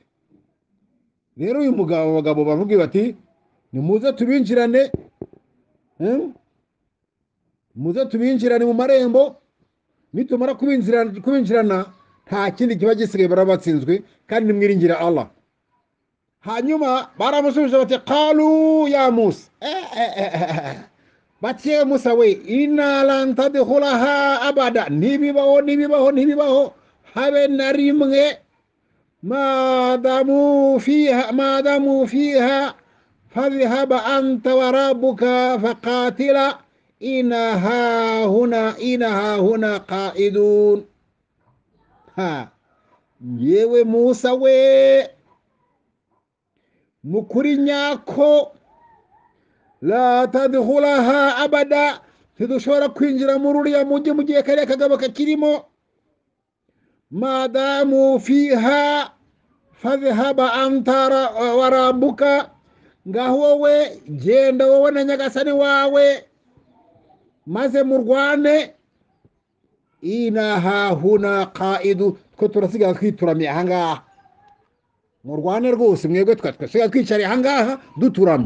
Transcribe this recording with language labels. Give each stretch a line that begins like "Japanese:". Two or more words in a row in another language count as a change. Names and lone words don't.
Kinyarwanda: rero uyu abagabo bavuga bati nimuze tubinjirane, muze tubinjirane mu marembo, nitumara kubinjirana nta kindi kiba gisigaye, barabatsinzwe kandi nimwiringire Allah. hanyuma baramusubije bati
Arabic: قالوا يا موسى,
Kinyarwanda: bati Musa we,
Arabic: إنا لن ندخلها أبدا,
Kinyarwanda: ntibibaho habe na rimwe,
Arabic: ما داموا فيها فاذهب أنت وربك فقاتلا إنا هاهنا قاعدون.
Kinyarwanda: yewe Musa we, mukuri nyako,
Arabic: لن ندخلها أبدا,
Kinyarwanda: ntidushobora kwinjira muri uriya mujyi mu gihe kariya kagabo kakirimo.
Arabic: ما داموا فيها فاذهب أنت وربك,
Kinyarwanda: ngaho wowe genda wowe na nyagasani wawe maze murwane.
Arabic: إنا هاهنا قاعدون,
Kinyarwanda: twe turasigaye twituramye ahangaha, murwane rwose mwebwe, twasigaye twicariye ahangaha duturamye.